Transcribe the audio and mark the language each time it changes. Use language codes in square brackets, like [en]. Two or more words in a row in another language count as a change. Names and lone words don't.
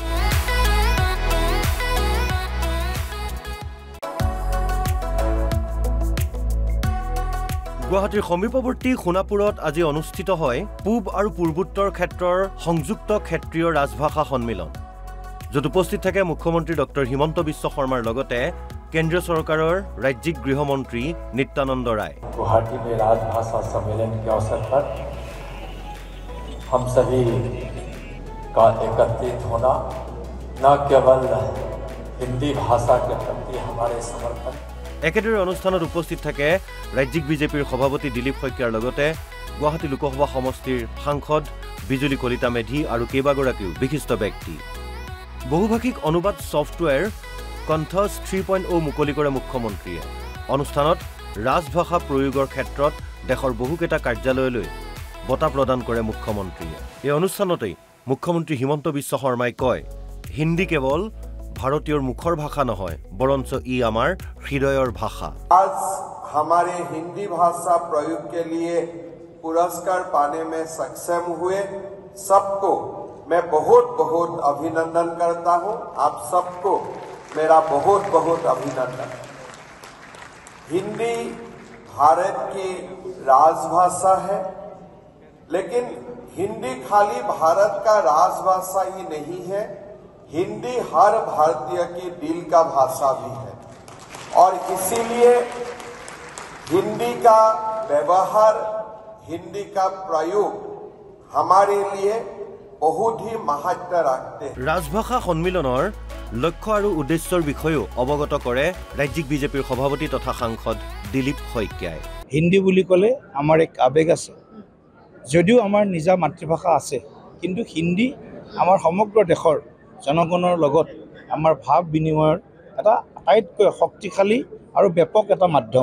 [as] গুৱাহাটীৰ সমীপৱৰ্তী সোণাপুৰত আজি অনুষ্ঠিত হয় পূব আৰু পূৰ্বোত্তৰ ক্ষেত্ৰৰ সংযুক্ত ক্ষেত্ৰীয় ৰাজভাষা সন্মিলন য'ত উপস্থিত থাকে মুখ্যমন্ত্ৰী ডক্টৰ হিমন্ত বিশ্ব শৰ্মাৰ লগতে কেন্দ্ৰীয় চৰকাৰৰ ৰাজ্যিক গৃহমন্ত্ৰী নিত্যানন্দ ৰায়। [hi] गुवाहाटी में राजभाषा सम्मेलन के अवसर पर हम सभी का एकत्रित होना न केवल हिंदी भाषा के प्रति हमारे समर्पण। [as] একেদৰে অনুষ্ঠানত উপস্থিত থাকে ৰাজ্যিক বিজেপিৰ সভাপতি দিলীপ শইকীয়াৰ লগতে গুৱাহাটী লোকসভা সমষ্টিৰ সাংসদ বিজুলী কলিতা মেধি আৰু কেইবাগৰাকীও বিশিষ্ট ব্যক্তি। বহুভাষিক অনুবাদ ছফটৱেৰ কণ্ঠছ 3.0 মুকলি কৰে মুখ্যমন্ত্ৰীয়ে। অনুষ্ঠানত ৰাজভাষা প্ৰয়োগৰ ক্ষেত্ৰত দেশৰ বহুকেইটা কাৰ্যালয়লৈ বঁটা প্ৰদান কৰে মুখ্যমন্ত্ৰীয়ে। এই অনুষ্ঠানতেই মুখ্যমন্ত্ৰী হিমন্ত বিশ্ব শৰ্মাই কয়, হিন্দী কেৱল ভাৰতীয়ৰ মুখৰ ভাষা নহয় বৰঞ্চ ই আমাৰ হৃদয়ৰ ভাষা। [hi] आज हमारे हिंदी भाषा प्रयोग के लिए पुरस्कार पाने में सक्षम हुए सबको मैं बहुत बहुत अभिनंदन करता हूं। आप सबको मेरा बहुत बहुत अभिनंदन। हिंदी भारत की राजभाषा है, लेकिन हिंदी खाली भारत का राजभाषा ही नहीं है, हिंदी हर भारतीय की दिल का भाषा भी है और इसीलिए हिंदी का व्यवहार, हिंदी का प्रयोग हमारे लिए बहुत ही महत्व रखते हैं। [as] ৰাজভাষা সন্মিলনৰ লক্ষ্য আৰু উদ্দেশ্যৰ বিষয়েও অৱগত কৰে ৰাজ্যিক বিজেপিৰ সভাপতি তথা সাংসদ দিলীপ শইকীয়াই। হিন্দী বুলি ক'লে আমাৰ এক আবেগ আছে, যদিও আমাৰ নিজা মাতৃভাষা আছে, কিন্তু হিন্দী আমাৰ সমগ্ৰ দেশৰ জনগণৰ লগত আমাৰ ভাৱ বিনিময়ৰ এটা আটাইতকৈ শক্তিশালী আৰু ব্যাপক এটা মাধ্যম।